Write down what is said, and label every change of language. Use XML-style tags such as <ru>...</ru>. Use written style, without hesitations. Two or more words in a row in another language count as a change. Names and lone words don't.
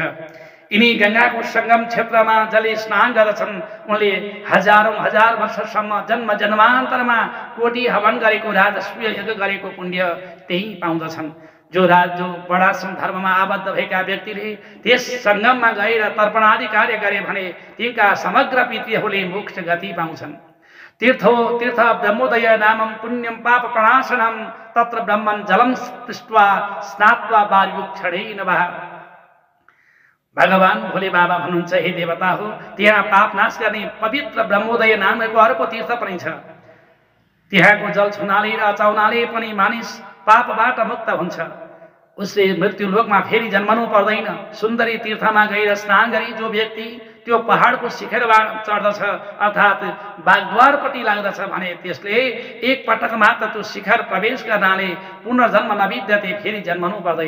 <ne>यिनी गङ्गाको सङ्गम क्षेत्रमा जसले स्नान गर्दछन् उनले हजारौं हजार वर्षसम्म जन्म जन्मान्तरमा कोटी हवन गरेको राजस्व यज्ञ गरेको पुण्य त्यही पाउँदछन्। जो वर्णाश्रम धर्ममा आबद्ध भएका व्यक्तिले त्यस सङ्गममा गएर तर्पणादि कार्य गरे भने तिनका समग्र पितृहरूले मोक्ष गति पाउँछन्।</ne> <sa>तीर्थो तीर्थ ब्रह्मोदय नामं पुण्यं पाप प्रणाशनम तत्र ब्रह्मन् जलम पृष्ट्वा स्नात्वा वायुक्षणेन वः।</sa> <ne>भगवान भोले बाबा भन्नुहुन्छ, हे देवता हो, त्यहाँ पाप नाश गर्ने पवित्र ब्रह्मोदय नामको अर्को तीर्थ पनि छ। त्यहाँको जल छुनाले र अचाउनाले पनि मानिस पापबाट मुक्त हुन्छ। उसले मृत्यु लोकमा फेरि जन्मनु पर्दैन। सुन्दरी तीर्थमा गएर स्नान गरी जो व्यक्ति त्यो पहाडको शिखरमा चढ्दछ अर्थात् बागद्वारपट्टि लाग्दछ भने त्यसले एक पटक मात्र त्यो शिखर प्रवेश गर्नाले पुनर्जन्म नबित्दै फेरि जन्मनु पर्दैन।</ne>